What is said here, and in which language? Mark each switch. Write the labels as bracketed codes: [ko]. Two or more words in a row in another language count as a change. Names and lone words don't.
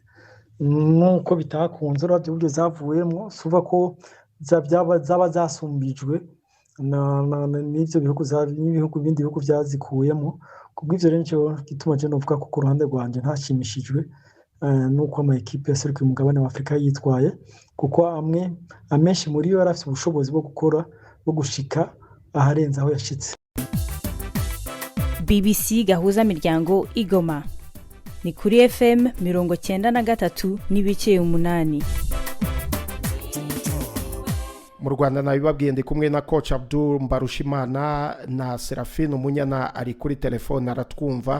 [rn] Nuko bitakunze uravye uburyo zavuyemo, suva ko zaba zasumbijwe n'ivyo bihugu bindi bihugu byazikuyemo. Kubw'ivyo rero nicyo gituma je novuga ko ku ruhande rwanje ntashimishijwe nuko ama ekipe yaserukiye umugabane wa Afurika yitwaye, kuko amenshi muri yo yarafite ubushobozi bwo gukora bwo gushika aharenze aho yashitse. [rw] BBC gahuza miryango Igoma ni kuri FM 93.8. Mu Rwanda nabibabwiye ndi kumwe na coach Abdul Mbarushimana na Serafine Umunyana ari kuri telefone aratwumva.